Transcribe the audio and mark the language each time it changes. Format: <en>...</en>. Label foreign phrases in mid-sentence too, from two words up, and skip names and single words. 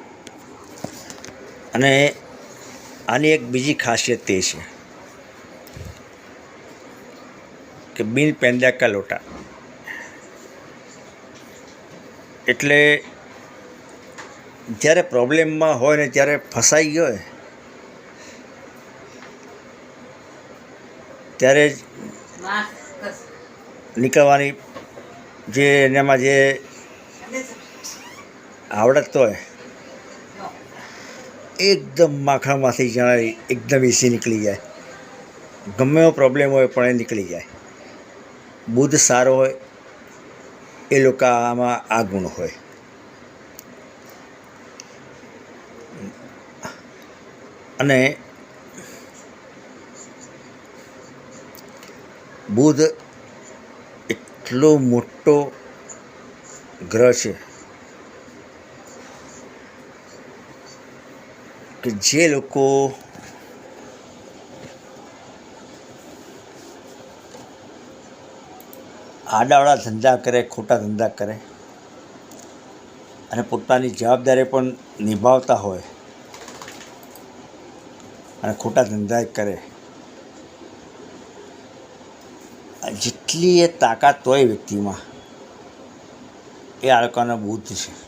<gu>અને આની એક બીજી ખાસિયત તે છે કિ</gu> <hi>बिन पेंद्या का लोटा।</hi> <gu>એટલે જ્યારે પ્રૉબ્લમ મેં હોય ને ત્યારે ફસાઈ ગયો હોય ત્યારે નિકળવાની જે એનામાં જે આવડત હોય એકદમ માખામાંથી જાણે એકદમ ઈજી નિકલી જાએ। ગમે એવો પ્રૉબ્લમ હોય પણ એ નિકલી જાએ. બુધ સારો હોય એ લોકામાં આ ગુણ હોય। અને બુધ એટલો મોટો ગ્રહ છે કિ જે લોકો આડાવાડા ધંધા કરે, ખોટા ધંધા કરે અને પોતાની જવાબદારી પણ નિભાવતા હોય અને ખોટા ધંધા કરે, જેટલી એ તાકાત હોય વ્યક્તિમાં, એ આ લોકોનો બુદ્ધ છે.</gu>